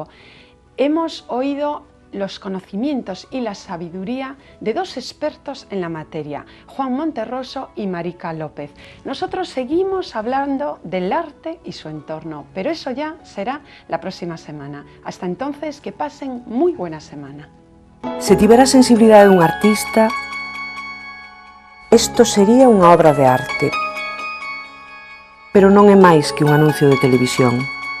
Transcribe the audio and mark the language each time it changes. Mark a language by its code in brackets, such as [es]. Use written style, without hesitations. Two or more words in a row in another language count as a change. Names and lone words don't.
[es] Hemos oído los conocimientos y la sabiduría de dos expertos en la materia, Juan Monterroso y Marica López. Nosotros seguimos hablando del arte y su entorno, pero eso ya será la próxima semana. Hasta entonces, que pasen muy buena semana. [gl] Se tivera a sensibilidade dun artista, isto sería unha obra de arte, pero non é máis que un anuncio de televisión.